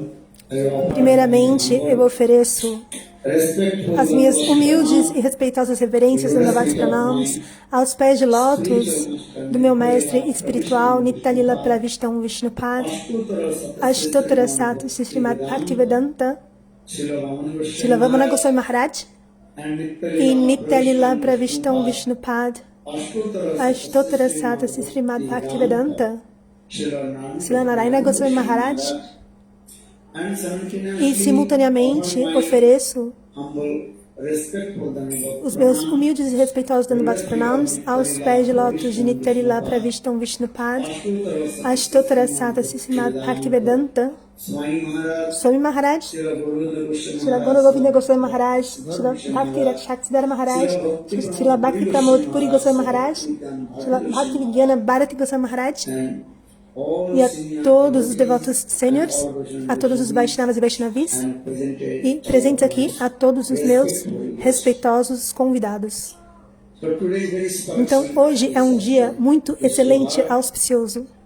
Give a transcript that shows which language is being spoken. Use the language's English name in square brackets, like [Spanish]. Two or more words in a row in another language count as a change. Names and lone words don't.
[Portuguese] Primeiramente, eu ofereço as minhas humildes e respeitosas reverências no Navati Pranams aos pés de lótus do meu mestre espiritual Nitya-lila Pravishtam Vishnupad Ashtotara Satu Srimad Bhaktivedanta Srila Vamana Goswami Maharaj e Nitya-lila Pravishtam Vishnupad Ashtotara Satu Srimad Bhaktivedanta Srila Narayana Goswami Maharaj. E, simultaneamente, ofereço os meus humildes e respeitosos Danubhats Pranams aos pés de lótus de Nitya-lila Pravishtam Vishnupad Ashtotara Sata Srimad Bhaktivedanta Swami Maharaj, Srila Guru Govinda Goswami Maharaj, Srila Bhakti Rakshaksidhara Maharaj, Srila Bhakti Pramod Puri Goswami Maharaj, Srila Bhakti Vigyana Bharati Goswami Maharaj, e a todos os devotos sêniores, a todos os Vaishnavas e Vaishnavis, e presentes aqui a todos os meus respeitosos convidados. Então, hoje é um dia muito excelente, auspicioso.